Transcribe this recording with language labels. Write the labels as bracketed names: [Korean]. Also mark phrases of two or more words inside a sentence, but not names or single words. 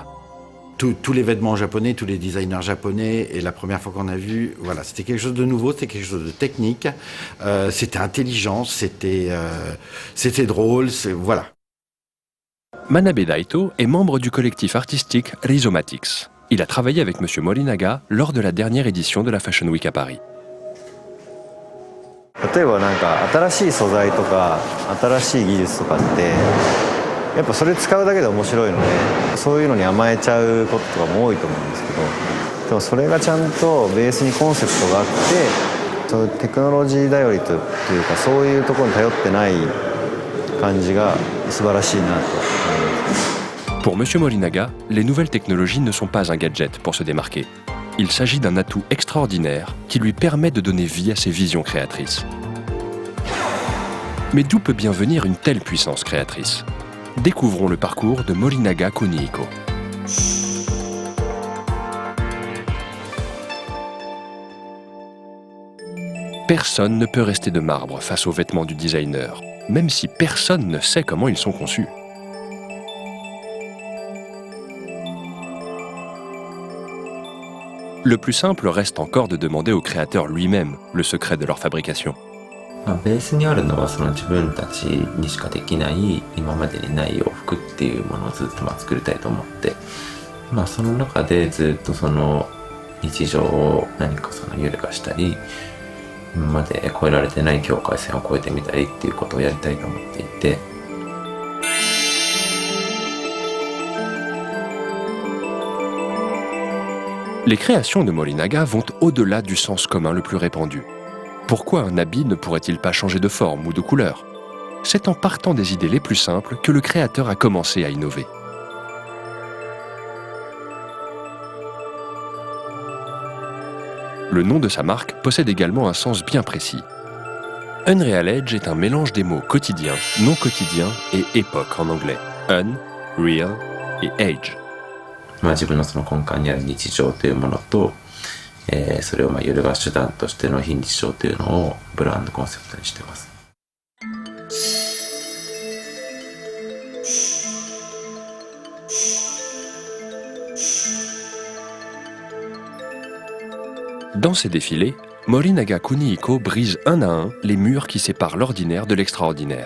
[French] Tous les vêtements japonais, tous les designers japonais, et la première fois qu'on a vu, voilà, c'était quelque chose de nouveau, c'était quelque chose de technique, c'était intelligent, c'était drôle, voilà. Manabe Daito est membre du collectif artistique Rhizomatics. Il a travaillé avec Monsieur Morinaga lors de la dernière édition de la Fashion Week à Paris. [Japanese] 例えばなんか新しい素材とか新しい技術とかってやっぱそれ使うだけで面白いので、そういうのに甘えちゃうこととかも多いと思うんですけど、でもそれがちゃんとベースにコンセプトがあって、そういうテクノロジー頼りというか、そういうところに頼ってない感じが素晴らしいなと思います。 [French] Pour M. Morinaga, les nouvelles technologies ne sont pas un gadget pour se démarquer. Il s'agit d'un atout extraordinaire qui lui permet de donner vie à ses visions créatrices. Mais d'où peut bien venir une telle puissance créatrice? Découvrons le parcours de Morinaga Kunihiko. Personne ne peut rester de marbre face aux vêtements du designer, même si personne ne sait comment ils sont conçus. Le plus simple reste encore de demander au créateur lui-même le secret de leur fabrication. [Japanese] ベースにあるのはその自分たちにしかできない今までにない洋服っていうものをずっと作りたいと思って、その中でずっとその日常を何かその揺るがしたり、今まで越えられてない境界線を越えてみたりっていうことをやりたいと思っていて。 [French] Les créations de Morinaga vont au-delà du sens commun le plus répandu. Pourquoi un habit ne pourrait-il pas changer de forme ou de couleur? C'est en partant des idées les plus simples que le créateur a commencé à innover. Le nom de sa marque possède également un sens bien précis. Unreal Edge est un mélange des mots quotidien, non quotidien et époque en anglais. Un, real et age. [Japanese] 自分のその根幹にある日常というものと、それを揺るがす手段としての非日常というのをブランドコンセプトにしています。 [French] Dans ses défilés, Morinaga Kunihiko brise un à un les murs qui séparent l'ordinaire de l'extraordinaire.